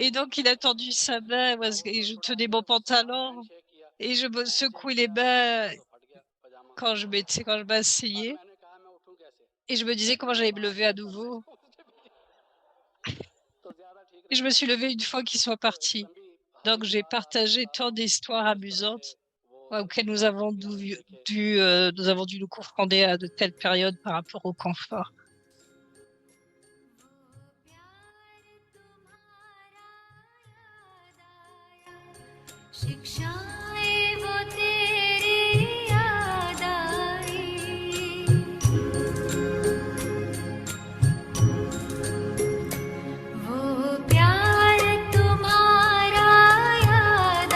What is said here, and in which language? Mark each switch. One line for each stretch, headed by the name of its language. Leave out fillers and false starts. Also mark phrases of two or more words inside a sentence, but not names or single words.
French: Et donc, il a tendu sa main et je tenais mon pantalon et je me secouais les mains quand je m'asseyais et je me disais comment j'allais me lever à nouveau. Et je me suis levée une fois qu'ils sont partis. Donc, j'ai partagé tant d'histoires amusantes auxquelles nous avons dû nous confronter à de telles périodes par rapport au confort.
Hindi: शिक्षाएं वो तेरी याद आई वो प्यार तुम्हारा याद